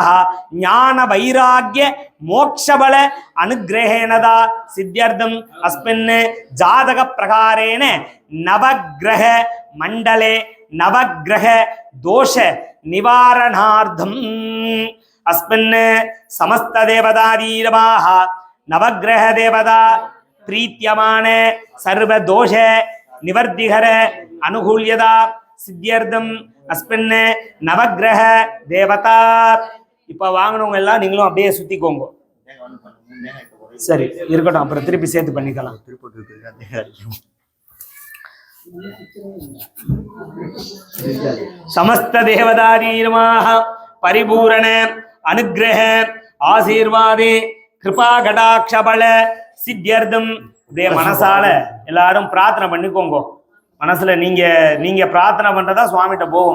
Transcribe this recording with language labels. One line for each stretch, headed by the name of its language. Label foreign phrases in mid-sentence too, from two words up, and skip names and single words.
Sanskrit: ज्ञान वैराग्य मोक्ष बल अनुग्रहेणदा सिद्ध्यर्थम अस्मिन् जातक प्रकारेण नवग्रह मंडले नवग्रह दोष निवारणार्थम अस्मिन् समस्त देवतायै नमः नवग्रह देवता प्रीत्यमान सर्व दोष निवर्तिकर अनुकूल्यता सिद्ध्यर्थम अस्मिन् नवग्रह देवता.
Tamil: இப்போ வாங்கனவங்க எல்லாம் நீங்களும் அப்படியே சுத்திக்கோங்க. சரி இருக்கட்டும், அப்புறம் திருப்பி சேர்த்து பண்ணிக்கலாம்.
Sanskrit: समस्त देवतायै नमः परिपूर्ण अनुग्रह आशीर्वादे कृपा कटाक्ष बल सिद्ध्यर्थम.
Tamil: அப்படியே மனசால எல்லாரும் பிரார்த்தனை பண்ணிக்கோங்க. மனசுல நீங்க பிரார்த்தனை பண்றதா சுவாமிகிட்ட போவோம்.